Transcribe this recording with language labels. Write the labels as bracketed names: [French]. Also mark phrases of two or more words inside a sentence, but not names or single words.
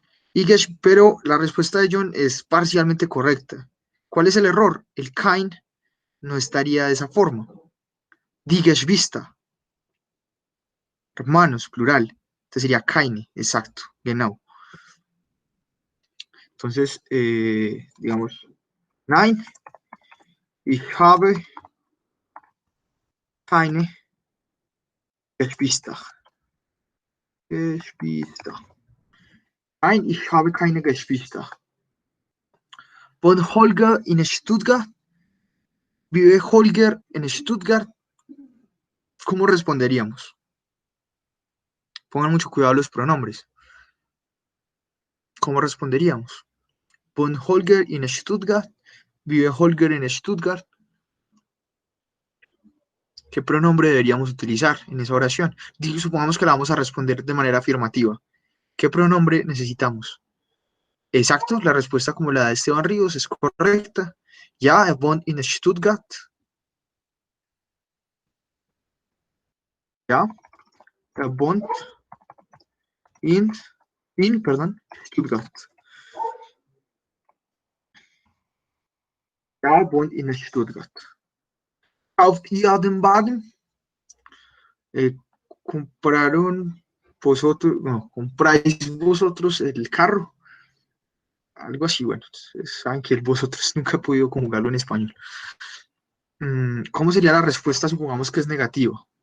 [Spanish] Pero la respuesta de John es parcialmente correcta. ¿Cuál es el error? El kein no estaría de esa forma. [German] Die Geschwister, [Spanish] hermanos, plural. Entonces sería keine, exacto, genau. Entonces, digamos, [German] nein, ich habe keine Geschwister. Geschwister. Nein, ich habe keine Geschwister. Von Holger in Stuttgart. [Spanish] ¿Vive Holger en Stuttgart? ¿Cómo responderíamos? Pongan mucho cuidado a los pronombres. ¿Cómo responderíamos? [German] Von Holger in Stuttgart. [Spanish] ¿Vive Holger en Stuttgart? ¿Qué pronombre deberíamos utilizar en esa oración? Supongamos que la vamos a responder de manera afirmativa. ¿Qué pronombre necesitamos? Exacto, la respuesta como la de Esteban Ríos es correcta. [German] Ja, er wohnt in Stuttgart. Ja, er wohnt perdón, Stuttgart. Ja, er wohnt in Stuttgart. Kauft ihr den Wagen? [Spanish] Compraron vosotros, no, compráis vosotros el carro. Algo así, bueno, saben que el vosotros nunca he podido conjugarlo en español. ¿Cómo sería la respuesta? Supongamos que es negativa.